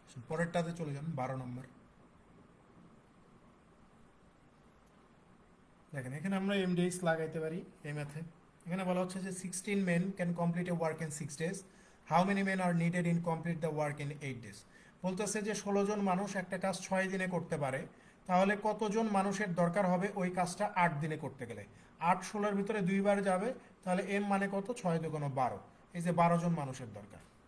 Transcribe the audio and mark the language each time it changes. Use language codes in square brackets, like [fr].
[bn] পরেরটাতে চলে যান, 12 নম্বর। দেখেন এখানে আমরা এমডিএক্স লাগাইতে পারি এই ম্যাথে। এখানে বলা হচ্ছে যে [en] 16 men can complete a work in 6 days. How many men are needed in complete the work in 8 days? [bn] বলতেছে যে 16 জন মানুষ একটা কাজ 6 দিনে করতে পারে, তাহলে কতজন মানুষের দরকার হবে ওই কাজটা 8 দিনে করতে গেলে। 8 16-এর ভিতরে 2 বার যাবে, তাহলে এম মানে কত, 6 দুগুণ 12, এই যে 12 জন মানুষের দরকার।